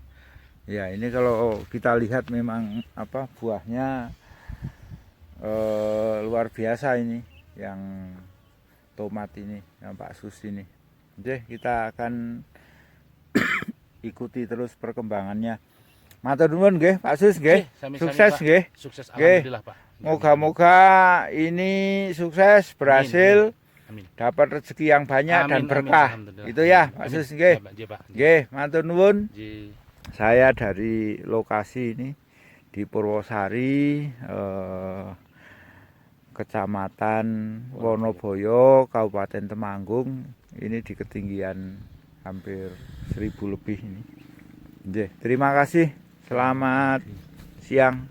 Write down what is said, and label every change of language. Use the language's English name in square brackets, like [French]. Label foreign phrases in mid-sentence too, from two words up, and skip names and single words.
[Indonesian] Ya, ini kalau kita lihat memang apa buahnya luar biasa ini yang tomat ini, yang Pak Sus ini. Nggih, kita akan ikuti terus perkembangannya. [Javanese] Matur nuwun nggih Pak Sus nggih. Sami-sami, Sukses Pak. nggih. Sukses Nggih. [Indonesian] alhamdulillah Pak. Moga-moga ini sukses, berhasil, Amin. dapat rezeki yang banyak dan Amin, berkah. alhamdulillah. Itu ya Pak Amin. Sus nggih. Ya, Pak. Nggih, Pak. [Javanese] Nggih, matur nuwun. Nggih. [Indonesian] Saya dari lokasi ini di Purwosari, Kecamatan Wonoboyo, Kabupaten Temanggung. Ini di ketinggian hampir 1000 lebih ini. Nggih, terima kasih. Selamat siang.